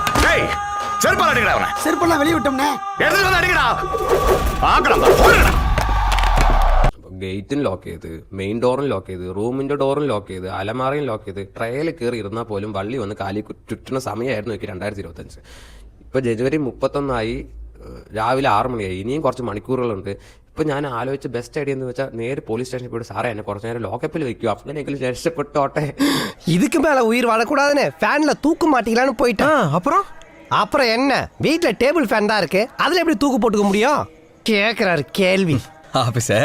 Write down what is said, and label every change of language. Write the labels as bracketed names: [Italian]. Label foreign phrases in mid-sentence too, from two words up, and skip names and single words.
[Malayalam] ഗേറ്റും ലോക്ക് ചെയ്ത്, മെയിൻ ഡോറും ലോക്ക് ചെയ്ത്, റൂമിൻ്റെ ഡോറും ലോക്ക് ചെയ്ത്, അലമാറയും ലോക്ക് ചെയ്ത്, ട്രയൽ കയറി ഇരുന്നാൽ പോലും വള്ളി വന്ന് കാലി ചുറ്റുന്ന സമയമായിരുന്നു എനിക്ക് 2025. ഇപ്പോൾ ജനുവരി 31 രാവിലെ 6 മണിയായി. ഇനിയും കുറച്ച് മണിക്കൂറുകളുണ്ട്. ഇപ്പോൾ ഞാൻ ആലോചിച്ച ബെസ്റ്റ് ഐഡിയ എന്ന് വെച്ചാൽ നേരെ പോലീസ് സ്റ്റേഷനിൽ പോയിട്ട് സാറേ എന്നെ കുറച്ച് നേരം ലോക്കപ്പിൽ വെക്കുക, അങ്ങനെയെങ്കിലും രക്ഷപ്പെട്ടോട്ടെ. [Tamil] இதுக்கு மேல உயிர் வாழக்கூடாதுன்னு ஃபேன்ல தூக்கு மாட்டிக்கலான்னு போயிட்டேன். அப்புறம் என்ன, வீட்டுல டேபிள் ஃபேன் தான் இருக்கு, அதுல எப்படி தூக்கு போட்டுக்க முடியும்? கேக்குறாரு கேள்வி.